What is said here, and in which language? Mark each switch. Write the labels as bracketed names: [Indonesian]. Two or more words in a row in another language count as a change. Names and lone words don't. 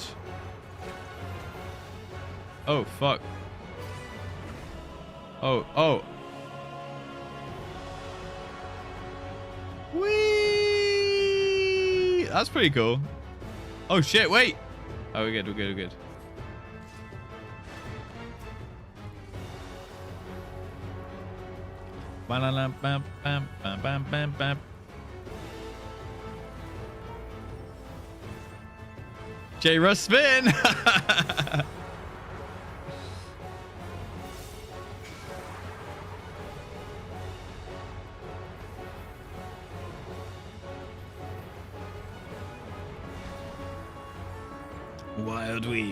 [English] Oh, fuck. Oh. Whee! That's pretty cool. Oh, shit, wait. Oh, we're good. Bam, bam, bam, bam, bam, bam. JustRuss spin. Wild weave.